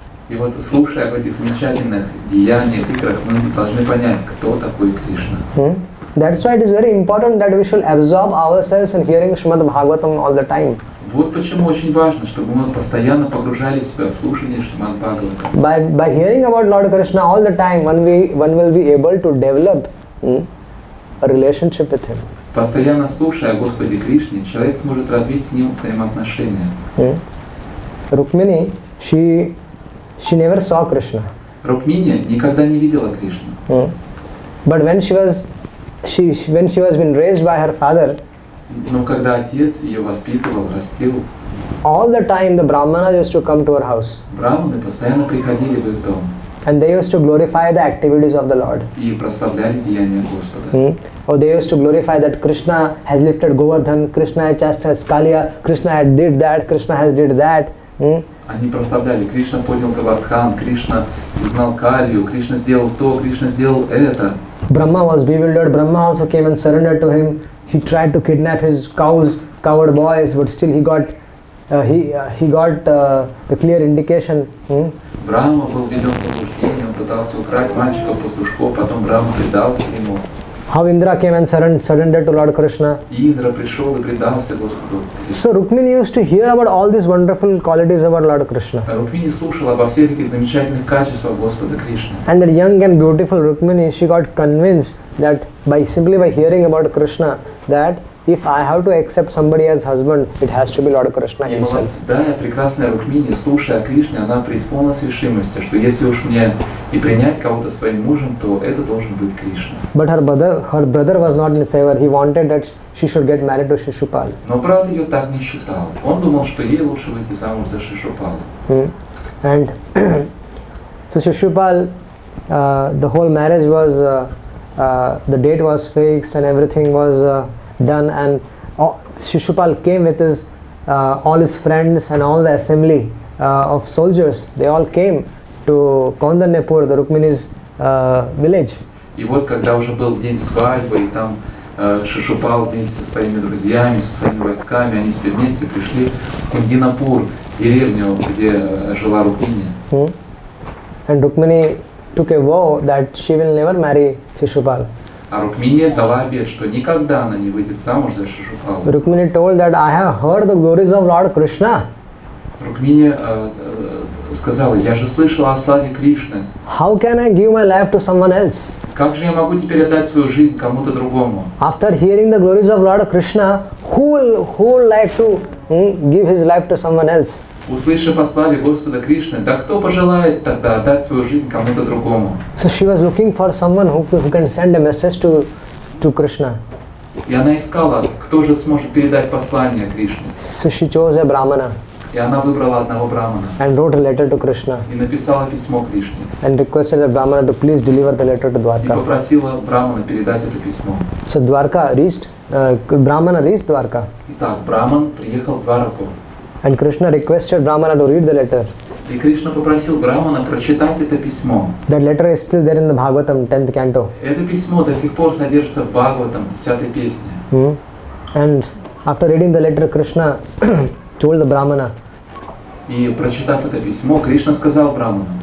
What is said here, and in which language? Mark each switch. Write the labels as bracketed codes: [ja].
[ru] И вот слушая об этих замечательных деяниях, играх, мы должны понять, кто такой Кришна. [en] That's why it is very important that we should absorb ourselves in hearing Srimad Bhagavatam all the time. [ru] Вот почему очень важно, чтобы мы постоянно погружали себя в слушание Шримад Бхагаватам. [en] By hearing about Lord Krishna all the time, one will be able to develop a relationship with him. [ru] Постоянно слушая о Господе Кришне, человек сможет развить с ним взаимоотношения. [en] Rukmini, she never saw Krishna. [ru] Рукмини никогда не видела Кришну. [en] But when she was been raised by her father, [ru] но когда отец ее воспитывал, растил, [en] all the time the Brahmanas used to come to her house. [ru] Браманы постоянно приходили в их дом. [en] And they used to glorify the activities of the Lord. [ru] И прославляли деяния Господа. [en] Or they used to glorify that Krishna has lifted Govardhan, Krishna has chastised Kaliya, Krishna has did that, Krishna has did that. [ru] Они прославляли: Кришна поднял Говардхан, Кришна изгнал Калию, Кришна сделал то, Кришна сделал это. [en] Brahma was bewildered. Brahma also came and surrendered to him. He tried to kidnap his coward boys, but still he got the clear indication. [ru] Брахма был введен в заблуждение, он пытался украсть мальчиков-пастушков, потом Брахма предался ему. [en] How Indra came and surrendered to Lord Krishna. [ru] Индра пришел и предался Господу. [en] So Rukmini used to hear about all these wonderful qualities about Lord Krishna. [ru] Рукмини слушала обо всех этих замечательных качествах Господа Кришны. [en] And that young and beautiful Rukmini, she got convinced that simply by hearing about Krishna, that if I have to accept somebody as husband, it has to be Lord Krishna himself. [ru] Да, прекрасная Рукмини, слушая о Кришне, она преисполнилась решимости, что если уж мне и принять кого-то своим мужем, то это должен быть Кришна. [en] But her brother was not in favor. He wanted that she should get married to Shishupal. [ru] Но брат ее так не считал. Он думал, что ей лучше выйти замуж за Шишупала. [en] And so Shishupal, the whole marriage was, the date was fixed and everything was done, and Shishupal came with his all his friends and all the assembly of soldiers. They all came to Kaundanepur, the Rukmini's village. [ru] И вот когда уже был день свадьбы, и там Шишупал вместе со своими друзьями, со своими войсками, они все вместе пришли в Кундинапур, деревню, где жила Рукмини. [en] And Rukmini took a vow that she will never marry Shishupal. [ru] А Рукмини дала обет, что никогда она не выйдет замуж за Шишупала. [en] Rukmini told that I have heard the glories of Lord Krishna. [ru] Рукмини сказала: я же слышала о славе Кришны. [en] How can I give my life to someone else? [ru] Как же я могу теперь отдать свою жизнь кому-то другому? [en] After hearing the glories of Lord Krishna, who will like to give his life to someone else? [ru] Услышав о славе Господа Кришны, да кто пожелает тогда отдать свою жизнь кому-то другому? [en] So she was looking for someone who can send a message to Krishna. [ru] И она искала, кто же сможет передать послание Кришне. [en] So she chose a Brahmana. [ru] И она выбрала одного брамана. [en] And wrote a letter to Krishna. [ru] И написала письмо Кришне. [en] And requested the Brahmana to please deliver the letter to [ru] И [en] Dwarka. [ru] попросила брамана передать это письмо. [en] So Dwarka reached, Brahmana reached Dwarka. [ru] Итак, браман приехал в Двараку. [en] And Krishna requested Brahmana to read the letter. [ru] И Кришна попросил брамана прочитать это письмо. [en] That letter is still there in the Bhagavatam, 10th canto. [ru] Это письмо до сих пор содержится в Бхагаватам, 10-й песне. [en] And after reading the letter, Krishna told the Brahmana. [ru] И прочитав это письмо, Кришна сказал браману: